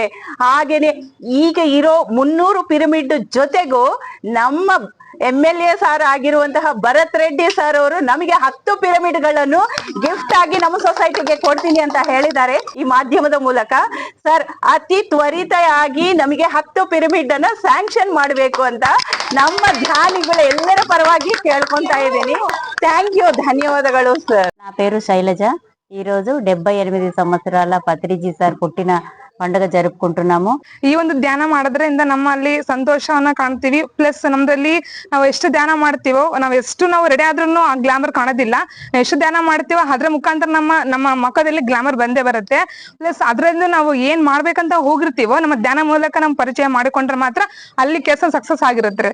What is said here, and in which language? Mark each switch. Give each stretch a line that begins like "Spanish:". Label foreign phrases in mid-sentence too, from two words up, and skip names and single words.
Kannada: ಹಾಗೇನೆ ಈಗ ಇರೋ 300 ಪಿರಮಿಡ್ ಜೊತೆಗೂ ನಮ್ಮ MLA ಸಾರ್ ಆಗಿರುವಂತಹ ಭರತ್ ರೆಡ್ಡಿ ಸರ್ ಅವರು ನಮಗೆ 10 ಪಿರಮಿಡ್ಗಳನ್ನು ಗಿಫ್ಟ್ ಆಗಿ ನಮ್ಮ ಸೊಸೈಟಿಗೆ ಕೊಡ್ತೀನಿ ಅಂತ ಹೇಳಿದ್ದಾರೆ ಈ ಮಾಧ್ಯಮದ ಮೂಲಕ. ಸರ್ ಅತಿ ತ್ವರಿತವಾಗಿ ನಮಗೆ 10 ಪಿರಮಿಡ್ ಅನ್ನ ಸ್ಯಾಂಕ್ಷನ್ ಮಾಡಬೇಕು ಅಂತ ನಮ್ಮ ಧ್ಯಾನಿಗಳು ಎಲ್ಲರ ಪರವಾಗಿ ಕೇಳ್ಕೊಂತಾ ಇದ್ದೀನಿ.
English: thank you,
Kannada: ಧನ್ಯವಾದಗಳು ಸರ್.
Telugu: నా పేరు శైలజ. ఈరోజు 78 సంవత్సరాల పత్రిజీ సార్ పుట్టిన పండుగ జరుపుకుంటున్నాము.
Kannada: ಈ ಒಂದು ಧ್ಯಾನ ಮಾಡೋದ್ರಿಂದ ನಮ್ಮಲ್ಲಿ ಸಂತೋಷವನ್ನ ಕಾಣ್ತೀವಿ. ಪ್ಲಸ್ ನಮ್ದಲ್ಲಿ ನಾವು ಎಷ್ಟು ಧ್ಯಾನ ಮಾಡ್ತೀವೋ, ನಾವು ರೆಡಿ ಆದ್ರೂ ಆ ಗ್ಲಾಮರ್ ಕಾಣೋದಿಲ್ಲ. ಎಷ್ಟು ಧ್ಯಾನ ಮಾಡ್ತೀವೋ ಅದ್ರ ಮುಖಾಂತರ ನಮ್ಮ ಮುಖದಲ್ಲಿ ಗ್ಲಾಮರ್ ಬಂದೇ ಬರುತ್ತೆ. ಪ್ಲಸ್ ಅದರಿಂದ ನಾವು ಏನ್ ಮಾಡ್ಬೇಕಂತ ಹೋಗಿರ್ತೀವೋ ನಮ್ಮ ಧ್ಯಾನ ಮೂಲಕ ನಮ್ ಪರಿಚಯ ಮಾಡಿಕೊಂಡ್ರೆ ಮಾತ್ರ ಅಲ್ಲಿ ಕೆಲಸ ಸಕ್ಸಸ್ ಆಗಿರುತ್ತೆ.